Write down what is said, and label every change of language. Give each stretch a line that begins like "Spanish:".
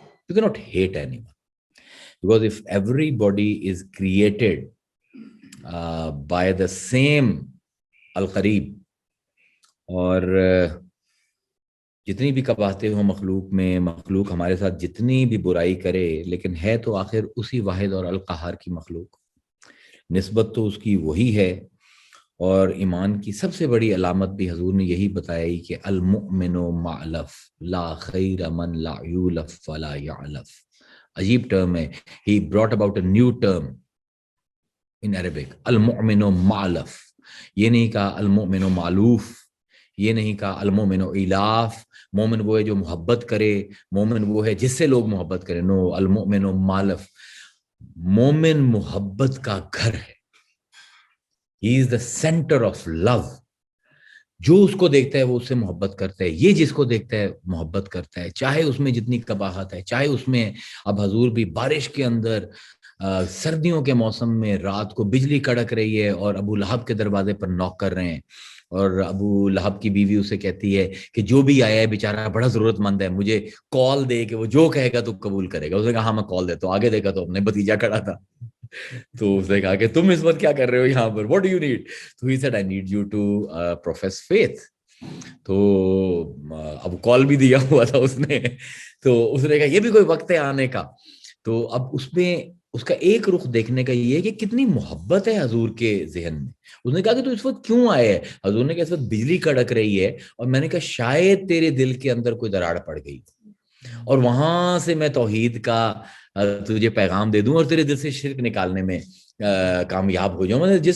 English: You cannot hate anyone, because if everybody is created by the same
Urdu: القریب, اور جتنی بھی قباحتیں ہوں مخلوق میں, مخلوق ہمارے ساتھ جتنی بھی برائی کرے, لیکن ہے تو آخر اسی واحد اور القہار کی مخلوق, نسبت تو اس کی وہی ہے. اور ایمان کی سب سے بڑی علامت بھی حضور نے یہی بتائی کہ
Arabic: المؤمن معلف لا خیر من لا یولف ولا یعلف.
Urdu: عجیب ٹرم ہے,
English: he brought about a new term in Arabic, المؤمن معلف.
Urdu: یہ نہیں کہا المؤمن معلوف, یہ نہیں کہا المؤمن الاف. مومن وہ ہے جو محبت کرے, مومن وہ ہے جس سے لوگ محبت کریں. نو, المؤمن معلف, مومن محبت کا گھر ہے.
English: He is the center of love.
Urdu: جو اس کو دیکھتا ہے وہ اس سے محبت کرتا ہے, یہ جس کو دیکھتا ہے محبت کرتا ہے, چاہے اس میں جتنی قباحت ہے, چاہے اس میں اب حضور بھی بارش کے اندر سردیوں کے موسم میں رات کو بجلی کڑک رہی ہے اور ابو لہب کے دروازے پر نوک کر رہے ہیں, اور ابو لہب کی بیوی اسے کہتی ہے کہ جو بھی آیا ہے بیچارہ بڑا ضرورت مند ہے, مجھے کال دے کہ وہ جو کہے گا تو قبول کرے گا. اس نے کہا ہاں میں کال دیتا ہوں. آگے دیکھا تو اپنے بھتیجا کھڑا تھا. تو اس نے کہا کہ تم اس وقت کیا کر رہے ہو یہاں پر,
English: what do you need?
Urdu: تو
English: he said I need you to profess faith.
Urdu: تو اب کال بھی دیا ہوا تھا اس نے, تو اس نے کہا یہ بھی کوئی وقت ہے آنے کا. تو اب اس میں اس کا ایک رخ دیکھنے کا یہ ہے کہ کتنی محبت ہے حضور کے ذہن میں. اس نے کہا کہ تو اس وقت کیوں آئے ہے؟ حضور نے کہا اس وقت بجلی کڑک رہی ہے, اور میں نے کہا شاید تیرے دل کے اندر کوئی دراڑ پڑ گئی اور وہاں سے میں توحید کا تجھے پیغام دے دوں اور تیرے دل سے شرک نکالنے میں کامیاب ہو جاؤں.